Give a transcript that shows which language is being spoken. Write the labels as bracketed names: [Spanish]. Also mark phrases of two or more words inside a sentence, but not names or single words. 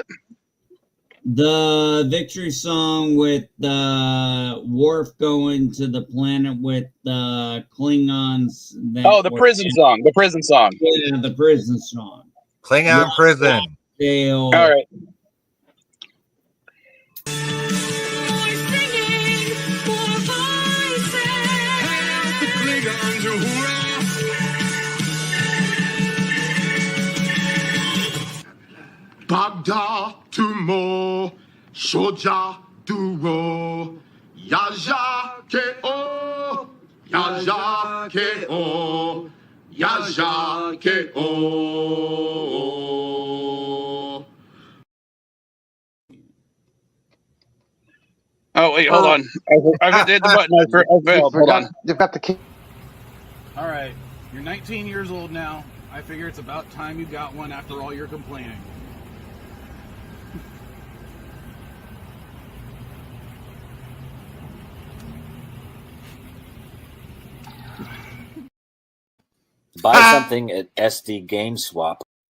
[English] The victory song with Worf going to the planet with the Klingons. The prison song. The prison song. Yeah, the prison song. Klingon prison. Fail. All right. Bagda tumo shoja duro yaja ke o yaja ke o yaja ke o. Oh wait, hold on. I hit the button. I failed. Hold on. You've got the key. All right, you're 19 years old now. I figure it's about time you got one after all your complaining. Buy something at SD GameSwap.